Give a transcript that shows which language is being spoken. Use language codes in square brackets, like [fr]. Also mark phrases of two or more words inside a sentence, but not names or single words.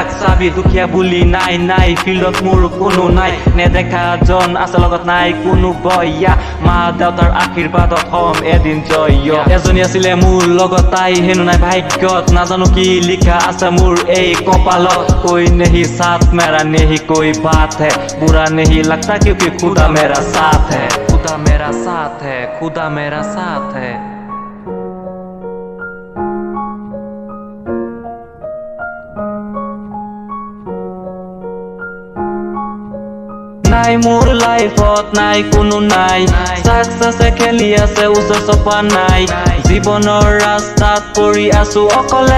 [as] চাবি দুখীয়া বুলি নাই নাই ফিল্ডত মোৰ কোনো নাই নেদেখা জন আছে লগত নাই কোনো বয়া মা দেউতাৰ আশীৰ্বাদত হম এদিন জয় এজনী আছিলে মোৰ লগত তাই হেনো নাই ভাগ্যত নাজানো কি লিখা আছে মোৰ এই কপালত [hi] कोई नहीं साथ मेरा नहीं कोई बात है बुरा नहीं लगता क्योंकि खुदा मेरा साथ है खुदा मेरा साथ है [as] खुदा मेरा साथ है নাই মোৰ লাইফত নাই কোনো নাই সাকসেছে খেলি আছে উচ্চ চপা নাই জীৱনৰ ৰাস্তাত পৰি আছো অকলে